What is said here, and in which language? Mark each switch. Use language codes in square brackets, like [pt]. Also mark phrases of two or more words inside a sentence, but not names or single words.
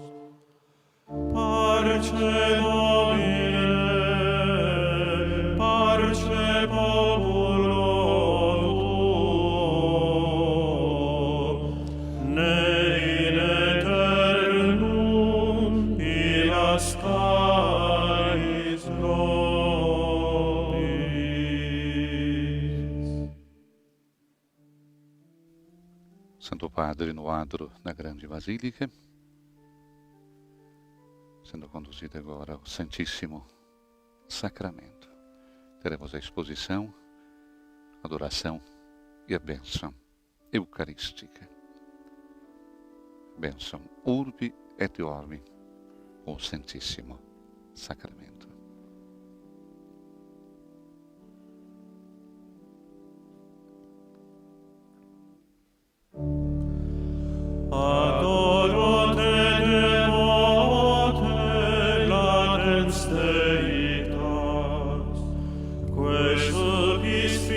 [la] Parce Domine, parce populo tuo, ne in aeternum irascaris nobis. [pt] Santo Padre no adro da grande Basílica, sendo conduzido agora ao Santíssimo Sacramento. Teremos a exposição, a adoração e a bênção eucarística. Bênção [la] Urbi et Orbi, [pt] o Santíssimo Sacramento. [la] Adoro te devote latens deitas, quae subis